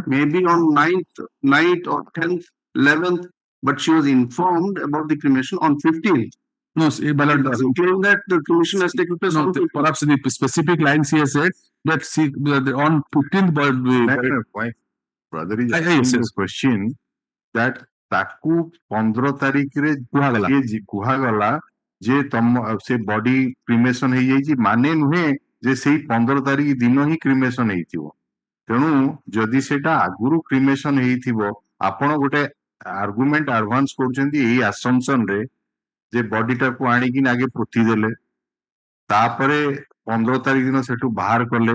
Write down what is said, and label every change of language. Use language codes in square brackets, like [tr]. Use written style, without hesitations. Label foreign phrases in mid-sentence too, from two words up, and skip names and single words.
[en] Maybe on 9th or 10th, 11th, but she was informed about the cremation on 15th. No, my lord. It doesn't claim that the cremation has taken place on 15th. Perhaps in the specific lines he has said that on 15th, My brother is asking the question that [or] ତାକୁ 15 ତାରିଖରେ କୁହାଗଲା ଯେ ସେ [en] body cremation [or] ହେଇଯାଇଛି ମାନେ ନୁହେଁ ଯେ ସେଇ 15 ତାରିଖ ଦିନ ହିଁ କ୍ରିମେସନ ହେଇଥିବ। ତେଣୁ ଯଦି ସେଟା ଆଗରୁ କ୍ରିମେସନ ହେଇଥିବ ଆପଣ ଗୋଟେ [en] argument advance [or] କରୁଛନ୍ତି ଏଇ ଆସମ୍ପସନ ରେ ଯେ ବଡିଟାକୁ ଆଣିକି ଆଗେ ପୋତି ଦେଲେ ତାପରେ 15 ତାରିଖ ଦିନ ସେଠୁ ବାହାର କଲେ।